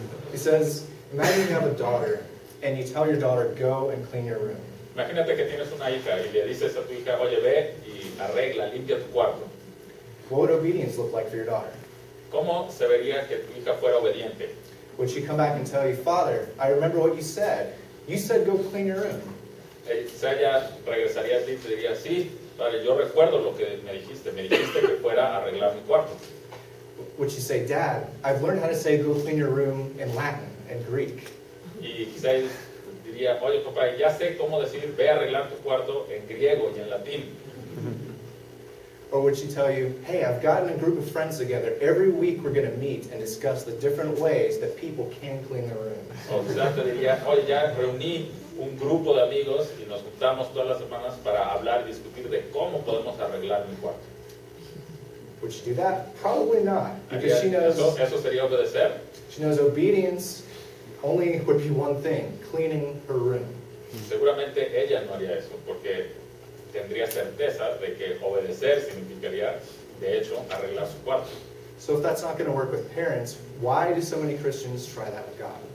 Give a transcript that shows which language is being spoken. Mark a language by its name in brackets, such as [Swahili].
[English] He says, Imagine you have a daughter and you tell your daughter, go and clean your room. [Spanish] Imagínate que tienes una hija y le dices a tu hija, oye, ve y arregla, limpia tu cuarto. [English] What would obedience look like for your daughter? [Spanish] ¿Cómo se vería que tu hija fuera obediente? [English] Would she come back and tell you, Father, I remember what you said. You said go clean your room. [Spanish] Ella regresaría a ti y te diría, sí, padre, yo recuerdo lo que me dijiste que fuera a arreglar mi cuarto. [English] Would she say, Dad, I've learned how to say go clean your room in Latin and Greek. [Spanish] Y quizá él diría, oye papá, ya sé cómo decir, ve a arreglar tu cuarto en griego y en latín. [English] Or would she tell you, hey, I've gotten a group of friends together. Every week we're going to meet and discuss the different ways that people can clean their room. [Spanish] O quizás te diría, oye, ya reuní un grupo de amigos y nos juntamos todas las semanas para hablar y discutir de cómo podemos arreglar mi cuarto. [English] Would she do that? Probably not. Because she knows, [Spanish] ¿Eso sería obedecer? [English] she knows obedience only would be one thing, cleaning her room. [Spanish] Seguramente ella no haría eso, porque tendría certeza de que obedecer significaría, de hecho, arreglar su cuarto. [English] So if that's not going to work with parents, why do so many Christians try that with God?